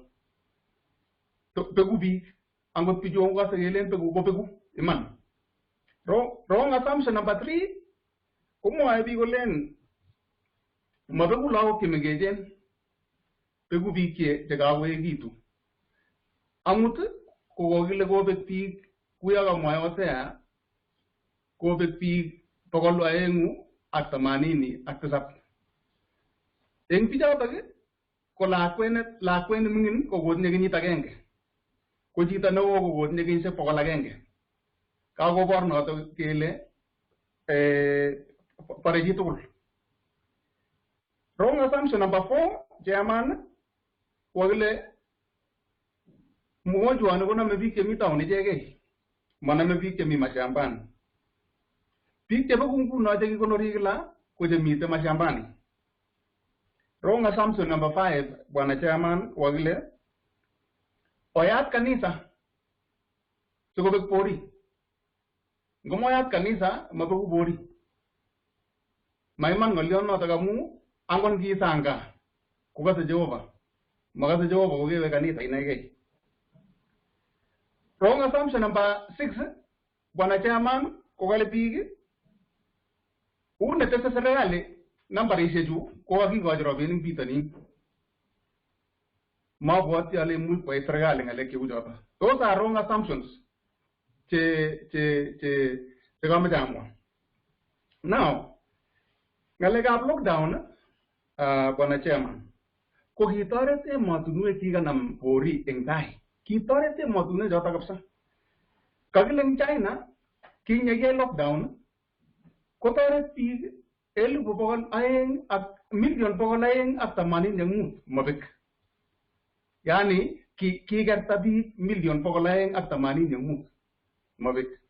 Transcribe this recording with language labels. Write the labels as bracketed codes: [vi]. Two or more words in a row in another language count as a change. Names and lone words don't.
[kln] Pegu biik angot bichu kase kelen pegu ko pegu iman. [en] Wrong assumption number 3 [kln] ko mwoe biik kolen mapegu lagok chemengechen, pegu biik chekakoekitu. Amut ko kokile kobek biik kuyo kamwae Hosea kobek biik 287. Eng bichotok ko lakwet ne mingin ko kotinye kenyit agenge. Ko chito neo ko kotinye kenyisiek 100. Kakobor notok kele pare chitugul. [en] Wrong assumption number 4, chairman, [kln] kokile mgonjwani koname biik chemi town ichegei, maname biik chemi mashambani. Biik chebo nguno chekikonori kila ko chemite mashambani. [en] Wrong assumption number 5, bwana chairman, [kln] kokile oyat kanisa sikobek pori. Ngomoyat kanisa mabegu pori. Maiman ngolion notok amu angon kisanga kukase Jehova. Makase Jehova kokewe kanisa inegei. [en] Wrong assumption number 6, [kln] bwana chairman, kokale biik une tese serikali nambarishechu ko kakikochi rabinik bitonin. Mabwoti ale imuch koyai serikali ng'alek cheu choto. [en] Those are wrong assumptions [kln] che kameche amwa. Now, ng'alekab lockdown, bwana chairman, ko kitoret emotunwek chikanam pori eng tai. Kitoret emotunwek choto kabisa. Kakile eng China kinyekei lockdown kotoret biik 285,000,085 mabek. Yani kikerta biik 285,000,000 mabek.